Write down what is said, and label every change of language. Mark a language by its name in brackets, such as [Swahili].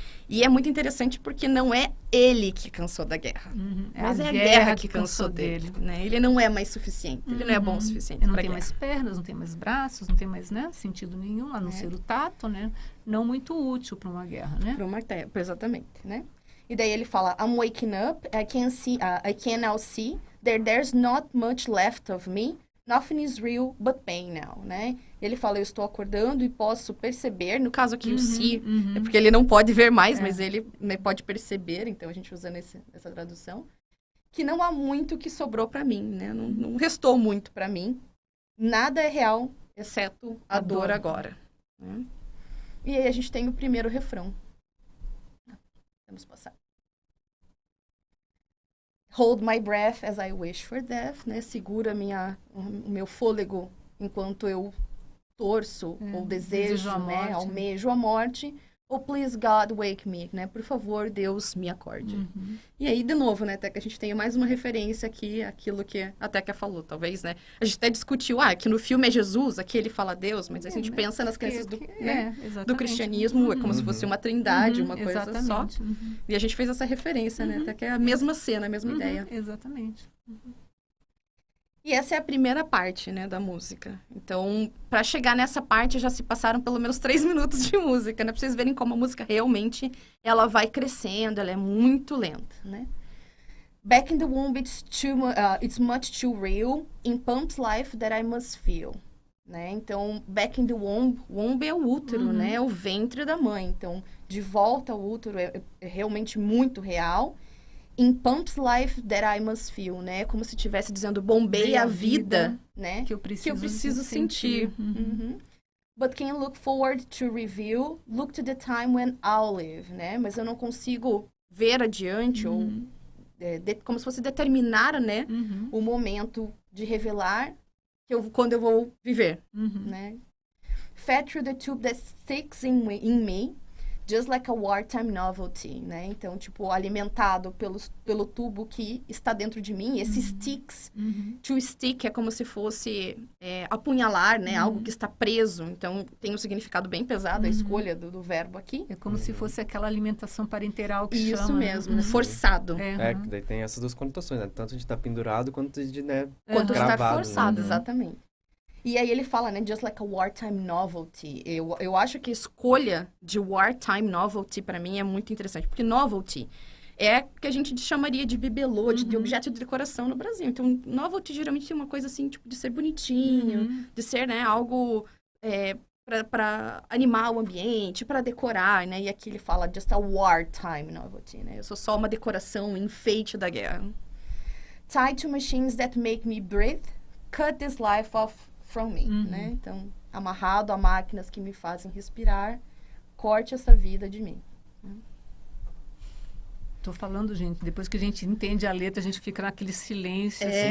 [Portuguese] E é muito interessante porque não é ele que cansou da guerra, mas é a guerra que cansou dele. Né? Ele não é mais suficiente, ele não é bom o suficiente. Ele não tem mais pernas, não tem mais braços, não tem mais, né, sentido nenhum, a não ser o tato, né? Não muito útil para uma guerra, né? Exatamente, né? E daí ele fala, [English] I'm waking up, I can now see, there's not much left of me, nothing is real but pain now, né? [Portuguese] Ele fala, eu estou acordando e posso perceber, no caso aqui o see, é porque ele não pode ver mais, mas ele, né, pode perceber, então a gente usa essa tradução, que não há muito que sobrou para mim, né? Não restou muito para mim. Nada é real, exceto a dor agora. Né? E aí a gente tem o primeiro refrão. Vamos passar. [English] Hold my breath as I wish for death, né? [Portuguese] Segura o meu fôlego enquanto eu torço ou desejo, né? Almejo a morte. Ou [English] please God wake me, [Portuguese] né? Por favor, Deus me acorde. E aí, de novo, né? Até que a gente tenha mais uma referência aqui, aquilo que a Teca falou, talvez, né? A gente até discutiu, que no filme é Jesus, aqui ele fala Deus, mas a gente pensa nas crenças do cristianismo, é como se fosse uma trindade, uma coisa só. E a gente fez essa referência, né? Até que é a mesma cena, a mesma ideia. Exatamente. E essa é a primeira parte, né, da música. Então, para chegar nessa parte, já se passaram pelo menos 3 minutos de música, né? Pra vocês verem como a música realmente, ela vai crescendo, ela é muito lenta, né? [English] Back in the womb, it's much too real. In Pump's life that I must feel. [Portuguese] Né? Então, [English] back in the womb [Portuguese] é o útero, né? É o ventre da mãe. Então, de volta ao útero é realmente muito real. [English] In Pump's life that I must feel, né? [Portuguese] Como se estivesse dizendo, bombei a vida, né? Que eu preciso sentir. [English] But can look forward to reveal, look to the time when I'll live, né? [Portuguese] Mas eu não consigo ver adiante, ou como se fosse determinar, né? O momento de revelar quando eu vou viver, né? [English] Fed through the tube that sticks in me, just like a wartime novelty, né? [Portuguese] Então, tipo, alimentado pelo tubo que está dentro de mim. Esses sticks, to stick é como se fosse apunhalar, né? Algo que está preso. Então, tem um significado bem pesado a escolha do verbo aqui. É como se fosse aquela alimentação parenteral que Isso chama. Isso mesmo, forçado. Que daí tem essas duas conotações, né? Tanto de estar pendurado, quanto de, né, quanto de estar gravado, forçado, né? exatamente. E aí ele fala, né, [English] just like a wartime novelty. [Portuguese] Eu acho que a escolha de wartime novelty, para mim, é muito interessante. Porque novelty é o que a gente chamaria de bibelô, de objeto de decoração no Brasil. Então, novelty geralmente é uma coisa assim, tipo, de ser bonitinho, de ser, né, algo para animar o ambiente, para decorar, né? E aqui ele fala [English] just a wartime novelty, [Portuguese] né? Eu sou só uma decoração, um enfeite da guerra. [English] Tied to machines that make me breathe, cut this life off from me, né? [Portuguese] Então, amarrado a máquinas que me fazem respirar, corte essa vida de mim. Tô falando, gente, depois que a gente entende a letra, a gente fica naquele silêncio.